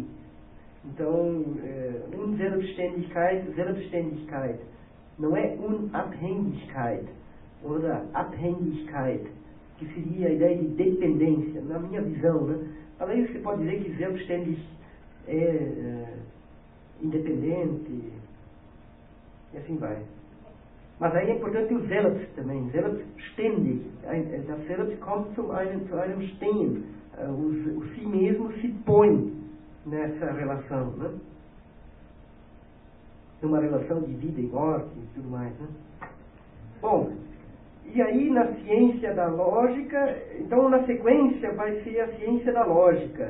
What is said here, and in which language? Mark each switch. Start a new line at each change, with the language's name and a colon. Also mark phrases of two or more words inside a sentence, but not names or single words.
Portuguese: Então, Selbstständigkeit, não é Unabhängigkeit ou Abhängigkeit, que seria a ideia de dependência, na minha visão, né? Além disso, você pode dizer que Selbstständig é independente, e assim vai. Mas aí é importante o Selbst também, Selbstständig.
German: Das Selbst kommt zu einem Stehen.
Portuguese: O si mesmo se põe nessa relação, né? Numa relação de vida e morte e tudo mais, né? Bom, e aí na ciência da lógica, então na sequência vai ser a ciência da lógica.